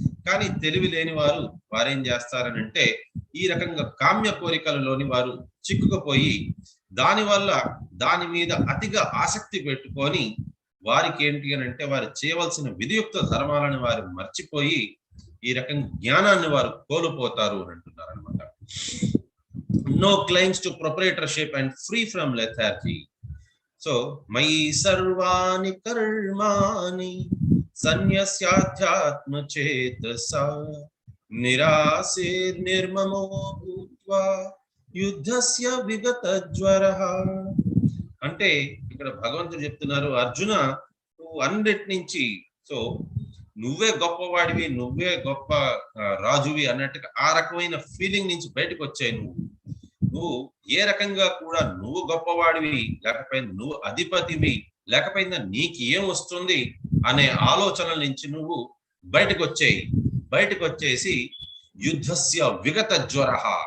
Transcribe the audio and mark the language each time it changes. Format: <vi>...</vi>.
<te>కానీ తెలివి లేని వారు వారేం చేస్తారనంటే ఈ రకంగా కామ్య కోరికలలోని వారు చిక్కుకుపోయి దానివల్ల దాని మీద అతిగా ఆసక్తి పెట్టుకొని వారికి ఏంటి అని అంటే వారు చేయవలసిన విధియుక్త ధర్మాలను వారు మర్చిపోయి ఈ రకంగా జ్ఞానాన్ని వారు కోల్పోతారు అని అంటున్నారు అనమాట.</te> <en>No claims to proprietorship and free from lethargy.</en> <sa>So mayi sarvani karmani sanyasyatyatma chetasa nirasir nirmamo bhutva యుద్ధస్య విగత జ్వరః.</sa> <te>అంటే ఇక్కడ భగవంతుడు చెప్తున్నారు, అర్జున నువ్వు అన్నిటి నుంచి, సో నువ్వే గొప్పవాడివి, నువ్వే గొప్ప రాజువి అన్నట్టుగా ఆ రకమైన ఫీలింగ్ నుంచి బయటకు వచ్చాయి. నువ్వు ఏ రకంగా కూడా నువ్వు గొప్పవాడివి లేకపోయినా నువ్వు అధిపతివి లేకపోయినా నీకు ఏం వస్తుంది అనే ఆలోచనల నుంచి నువ్వు బయటకు వచ్చేసి</te> <sa>యుద్ధస్య విగత జ్వరః.</sa>